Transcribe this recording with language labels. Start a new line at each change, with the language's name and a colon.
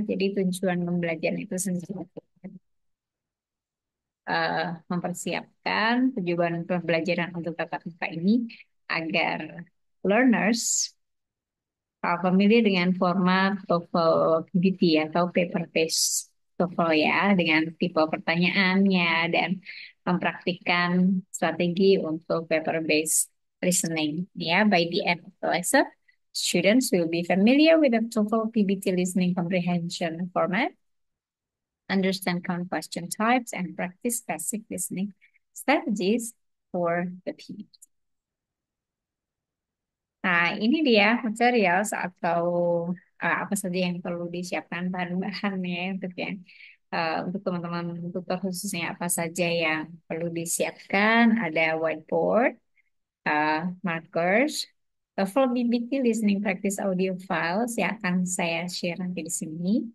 Indonesian: Jadi tujuan pembelajaran itu sendiri mempersiapkan tujuan pembelajaran untuk tatap muka ini agar learners familiar dengan format TOEFL PBT atau paper based TOEFL ya, dengan tipe pertanyaannya dan mempraktikkan strategi untuk paper based listening.
English: Ya, by the end of the lesson, students will be familiar with the TOEFL PBT listening comprehension format, understand common question types, and practice basic listening strategies for the PBT.
Indonesian: Nah, ini dia materials atau apa saja yang perlu disiapkan bahan-bahannya untuk teman-teman tutor khususnya apa saja yang perlu disiapkan. Ada whiteboard, markers,
English: full BBT listening practice audio files
Indonesian: yang akan saya share nanti di sini.